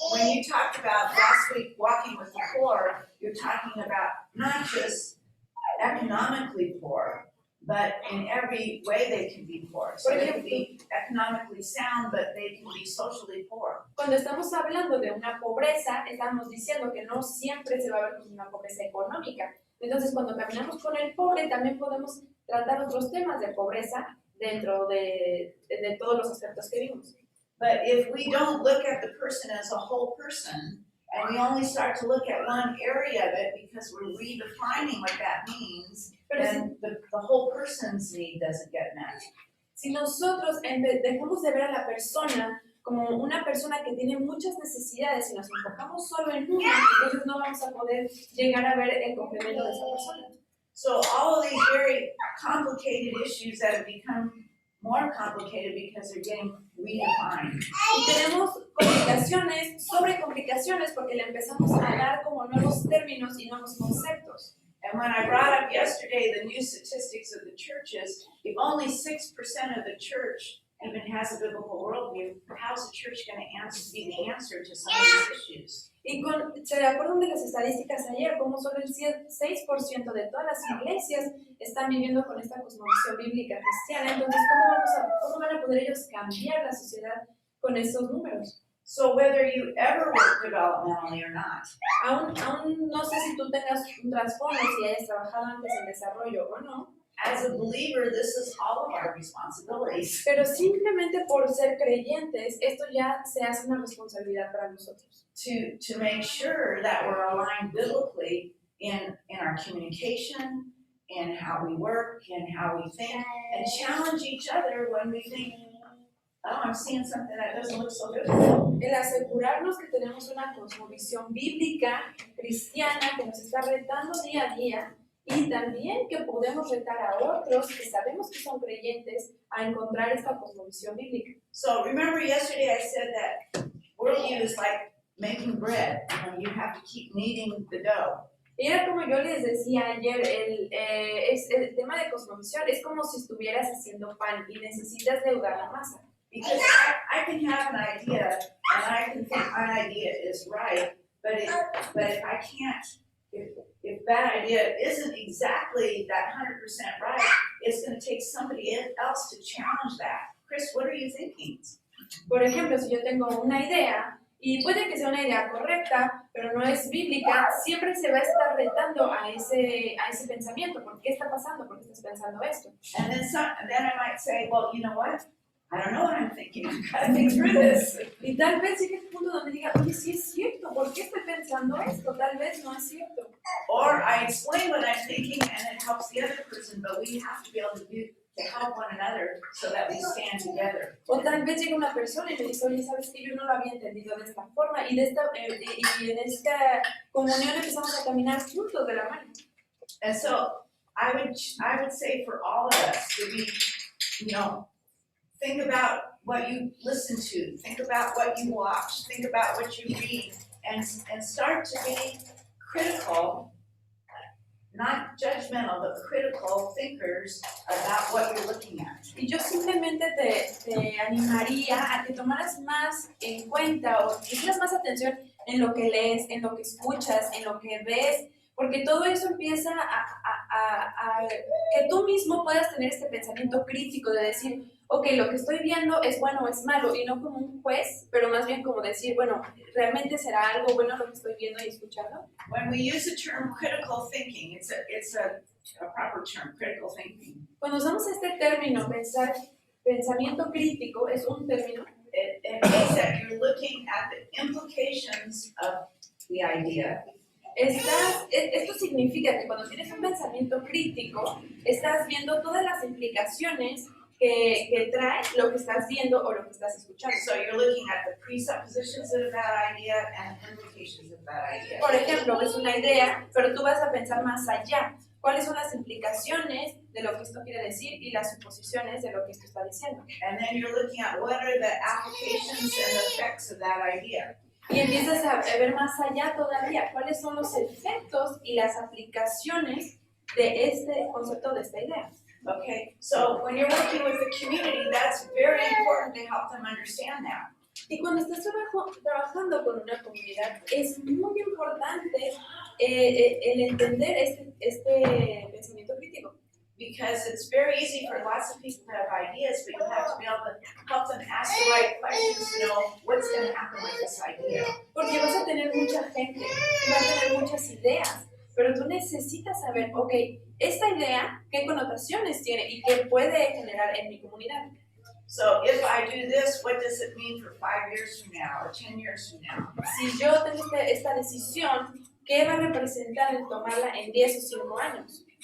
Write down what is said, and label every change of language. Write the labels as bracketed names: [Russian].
[English] when you talked about last week walking with the poor, you're talking about not just economically poor, but in every way they can be poor. So they can be economically sound, but they can be socially poor. [Spanish] Cuando estamos hablando de una pobreza, estamos diciendo que no siempre se va a ver como una pobreza económica. Entonces, cuando caminamos con el pobre, también podemos tratar otros temas de pobreza dentro de todos los aspectos que vimos. [English] But if we don't look at the person as a whole person, and we only start to look at one area of it because we're redefining what that means, then the whole person's need doesn't get met. [Spanish] Si nosotros dejamos de ver a la persona como una persona que tiene muchas necesidades y nos enfocamos solo en una, entonces no vamos a poder llegar a ver el complemento de esa persona. [English] So all of these very complicated issues that have become more complicated because they're getting redefined. [Spanish] Y tenemos complicaciones sobre complicaciones porque le empezamos a dar como nuevos términos y nuevos conceptos. [English] And when I brought up yesterday the new statistics of the churches, if only 6% of the church even has a biblical worldview, how's the church going to be the answer to some of these issues? [Spanish] Y se acuerdan de las estadísticas ayer, como solo el 6% de todas las iglesias están viviendo con esta cosmovisión bíblica cristiana. Entonces, ¿cómo van a poder ellos cambiar la sociedad con estos números? [English] So whether you ever work developmentally or not, [Spanish] Aún no sé si tú tengas un trasfondo, si hayas trabajado antes en desarrollo o no, [English] as a believer, this is all of our responsibilities. [Spanish] pero simplemente por ser creyentes, esto ya se hace una responsabilidad para nosotros. [English] To make sure that we're aligned biblically in our communication, in how we work, in how we think, and challenge each other when we think, oh, I'm seeing something that doesn't look so good. [Spanish] El asegurarnos que tenemos una cosmovisión bíblica, cristiana, que nos está retando día a día, y también que podemos retar a otros que sabemos que son creyentes a encontrar esta cosmovisión bíblica. [English] So remember yesterday I said that worldview is like making bread. You have to keep kneading the dough. [Spanish] Y era como yo les decía ayer, el tema de cosmovisión es como si estuvieras haciendo pan y necesitas leudar la masa. [English] Because I can have an idea and I can think my idea is right, but if I can't, if that idea isn't exactly that 100% right, it's going to take somebody else to challenge that. Chris, what are you thinking? [Spanish] Por ejemplo, si yo tengo una idea y puede que sea una idea correcta, pero no es bíblica, siempre se va a estar retando a ese pensamiento. ¿Por qué está pasando? ¿Por qué estás pensando esto? [English] And then I might say, well, you know what? I don't know what I'm thinking. I've got to think through this. [Spanish] Y tal vez llegue el punto donde diga, oye, sí es cierto, ¿por qué estoy pensando esto? Tal vez no es cierto. [English] Or I explain what I'm thinking and it helps the other person, but we have to be able to help one another so that we stand together. [Spanish] O tal vez llega una persona y me dice, oye, ¿sabes qué? Yo no lo había entendido de esta forma y en esta comunión empezamos a caminar juntos de la mano. [English] And so I would say for all of us to be, think about what you listen to, think about what you watch, think about what you read, and start to be critical, not judgmental, but critical thinkers about what you're looking at. [Spanish] Y yo simplemente te animaría a que tomaras más en cuenta o que pusieras más atención en lo que lees, en lo que escuchas, en lo que ves, porque todo eso empieza a que tú mismo puedas tener este pensamiento crítico de decir, ok, lo que estoy viendo es bueno o es malo, y no como un juez, pero más bien como decir, bueno, ¿realmente será algo bueno lo que estoy viendo y escuchando? [English] When we use the term critical thinking, it's a proper term, critical thinking. [Spanish] Cuando usamos este término, pensamiento crítico, es un término. [English] It means that you're looking at the implications of the idea. [Spanish] Esto significa que cuando tienes un pensamiento crítico, estás viendo todas las implicaciones que trae lo que estás viendo o lo que estás escuchando. [English] So you're looking at the presuppositions of that idea and the implications of that idea. [Spanish] Por ejemplo, es una idea, pero tú vas a pensar más allá. ¿Cuáles son las implicaciones de lo que esto quiere decir y las suposiciones de lo que esto está diciendo? [English] And then you're looking at what are the applications and the effects of that idea. [Spanish] Y empiezas a ver más allá todavía. ¿Cuáles son los efectos y las aplicaciones de este concepto, de esta idea? [English] Okay, so when you're working with the community, that's very important to help them understand that. [Spanish] Y cuando estás trabajando con una comunidad, es muy importante el entender este pensamiento crítico. [English] Because it's very easy for lots of people to have ideas, but you have to be able to help them ask the right questions to know what's going to happen with this idea. [Spanish] Porque vas a tener mucha gente, vas a tener muchas ideas, pero tú necesitas saber, ok, esta idea, ¿qué connotaciones tiene y qué puede generar en mi comunidad? [English] So if I do this, what does it mean for 5 years from now or 10 years from now? [Spanish] Si yo tengo esta decisión, ¿qué va a representar el tomarla en 10 o 5 años?